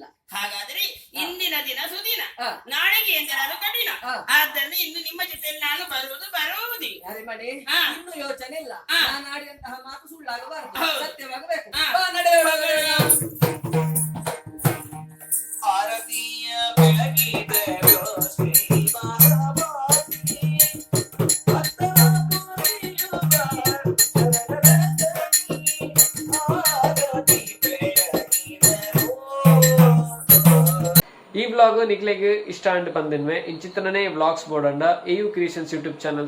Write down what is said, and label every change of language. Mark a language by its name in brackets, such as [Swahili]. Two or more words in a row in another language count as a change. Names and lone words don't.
[Kannada] ಹಾಗಾದ್ರೆ ಇಂದಿನ ದಿನ ಸುದಿನ, ಆ. ನಾಳೆಗೆ ಎಂದರೆ ಕಠಿಣ. ಆ. ಆದ್ದರಿಂದ ಇಂದು ನಿಮ್ಮ ಜೊತೆಯಲ್ಲಿ ನಾನು ಬರುವುದೇ. ಯಾರೇ ಮಾಡಿ ಆ. ಇನ್ನು ಯೋಚನೆ ಇಲ್ಲ. ಆ. ನಾನು ಆಡಿದಂತಹ ಮಾತು ಸುಳ್ಳಾಗಬಾರದು, ಹೌದು. ಸತ್ಯವಾಗಬೇಕು. ಆ. ಬಾ, ನಡೆಯೋಣ. ಭಾರತೀಯ ಬೆಳಗಿದೆಯೋ ಶ್ರೀ ಮಹಾಭಾರತಿ [Tulu] ಈ ಬ್ಲಾಗ್ ನಿಕ್ಲೆಗ್ ಇಷ್ಟ ಅಂಡ್ ಪಂದಿನ್ವೆ ಇಂಚಿತ್ತನೇ ವ್ಲಾಗ್ಸ್ ಬೋಡಂಡ EU ಕ್ರಿಯೇಷನ್ಸ್ [English] YouTube channel